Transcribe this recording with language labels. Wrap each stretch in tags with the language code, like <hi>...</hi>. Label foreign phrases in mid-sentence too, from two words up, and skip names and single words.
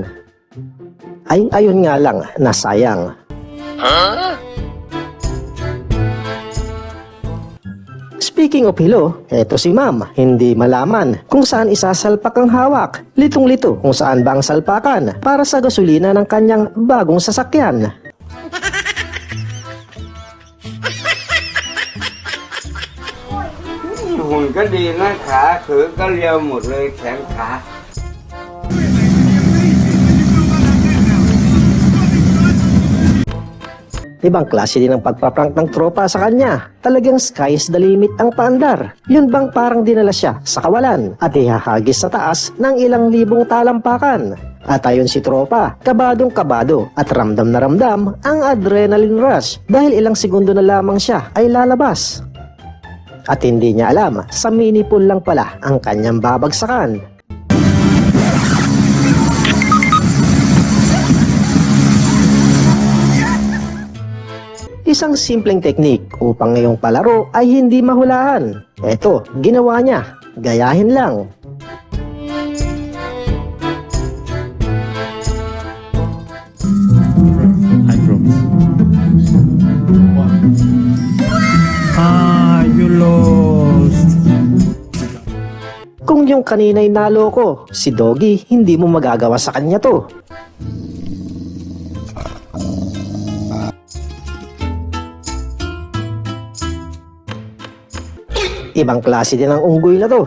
<tl>Ay, ayun nga lang, nasayang.</tl> <en>Speaking of</en> <tl>hilo, eto si Ma'am, hindi malaman kung saan isasalpak ang hawak. Litong-lito kung saan ba ang salpakan para sa gasolina ng kanyang bagong sasakyan.</tl> <th>หุ่นก็ดีนะขาถือก็เรียวหมดเลยแขนขา</th> <tl>Ibang klase din ang pagpaprank ng tropa sa kanya. Talagang</tl> <en>sky is the limit</en> <tl>ang paandar. Yun bang parang dinala siya sa kawalan at ihahagis sa taas ng ilang libong talampakan. At ayon si tropa, kabadong kabado at ramdam na ramdam ang</tl> <en>adrenaline rush</en> <tl>dahil ilang segundo na lamang siya ay lalabas. At hindi niya alam, sa mini pool lang pala ang kanyang babagsakan. Isang simpleng teknik upang ngayong palaro ay hindi mahulaan. Eto, ginawa niya. Gayahin lang.</tl> <en>You lost.</en> <tl>Kung yung kanina'y naloko, si Doggy hindi mo magagawa sa kanya to. Ibang klase din ang unggoy na to.</tl>